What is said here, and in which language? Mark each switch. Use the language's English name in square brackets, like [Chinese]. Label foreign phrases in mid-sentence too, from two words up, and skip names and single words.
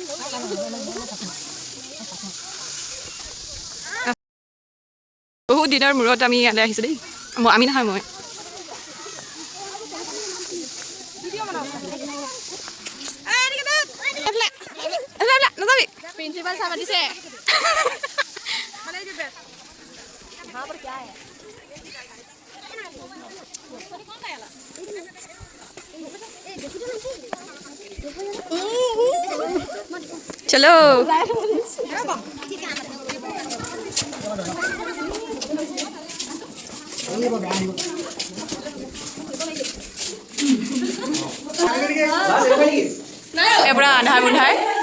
[Assamese] বহুত দিনৰ মূৰত আমি ইয়ালৈ আহিছোঁ দেই আমি নহয় মই [Hindi] प्रिंसिपल साहब से [Assamese] चलो এবাৰ আন্ধাৰ মুন্ধাৰ